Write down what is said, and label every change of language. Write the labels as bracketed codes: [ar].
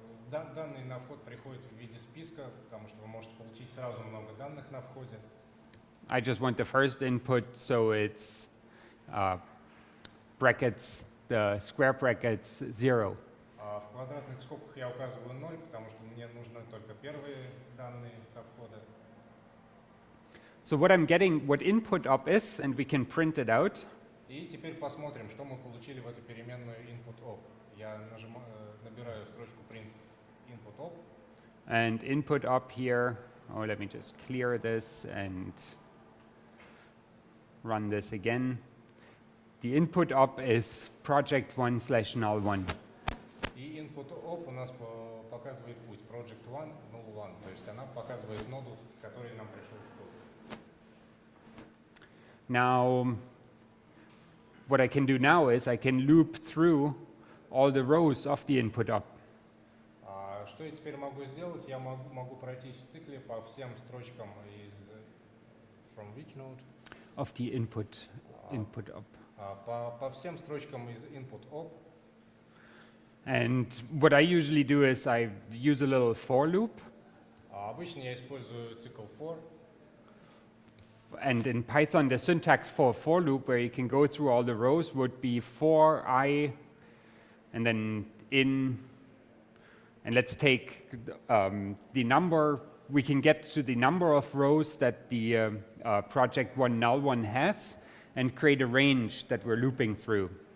[ru] Данные на вход приходят в виде списка, потому что вы можете получить сразу много данных на входе. [en] I just want the first input, so it's brackets, the square brackets 0. [ru] В квадратных скобках я указываю 0, потому что мне нужны только первые данные со входа. [en] So what I'm getting, what input op is, and we can print it out. [ru] И теперь посмотрим, что мы получили в эту переменную input op. Я набираю строчку print input op. [en] And input op here, let me just clear this and run this again. The input op is project1/null1. [ru] И input op у нас показывает путь project 1, null 1. То есть она показывает ноду, в которой нам пришел вход. [en] Now, what I can do now is I can loop through all the rows of the input op. [ru] Что я теперь могу сделать? Я могу пройтись в цикле по всем строчкам [en] from which node? of the input op. [ru] По всем строчкам из input op. [en] And what I usually do is I use a little for loop. [ru] Обычно я использую цикл for. [en] And in Python, the syntax for loop, where you can go through all the rows, would be for I, and then in, and let's take the number, we can get to the number of rows that the project one null one has, and create a range that we're looping through.